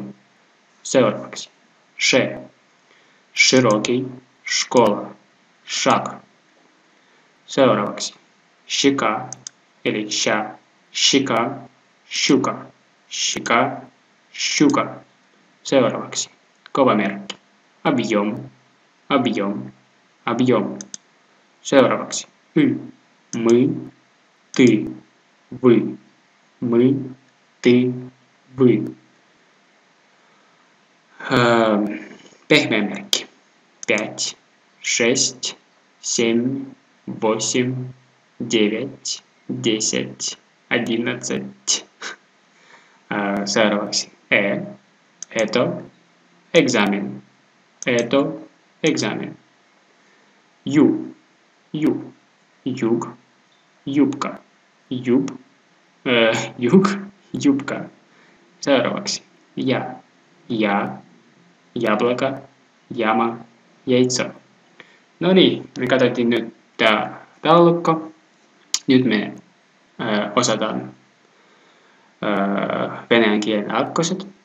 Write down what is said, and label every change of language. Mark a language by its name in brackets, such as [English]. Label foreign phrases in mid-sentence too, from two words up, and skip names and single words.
[Russian] Seuraavaksi Ш, широкий, школа, шаг. Seuraavaksi щека, или ща, щека, щука, щека, щука. [Finnish] Seuraavaksi kova merkki, [Russian] объем, объем, объем. Seuraavaksi мы, ты, вы, мы, ты, вы. [Finnish] Pehmeä merkki. 5, 6, 7, 8, 9, 10, 11. [Russian] Seuraavaksi это, экзамен, это, экзамен. Юг, юбка, юбка. Seuraavaksi я, яблока, яма, яйцо. [Finnish] No niin, me katsottiin nyt tämä taulukko. Nyt me osataan venäjän kielen akkoset.